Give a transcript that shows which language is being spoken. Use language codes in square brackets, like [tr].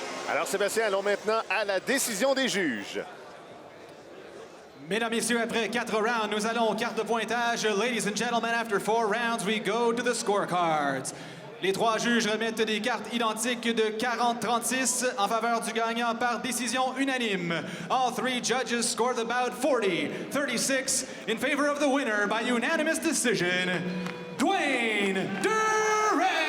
[fr] Alors, Sébastien, allons maintenant à la décision des juges. Mesdames, Messieurs, après 4 rounds, nous allons aux cartes de pointage. [en] Ladies and gentlemen, after 4 rounds, we go to the scorecards. [fr] Les 3 juges remettent des cartes identiques de 40-36 en faveur du gagnant par décision unanime. [en] All 3 judges scored the bout 40-36 in favor of the winner by unanimous decision, Dwayne Durrell.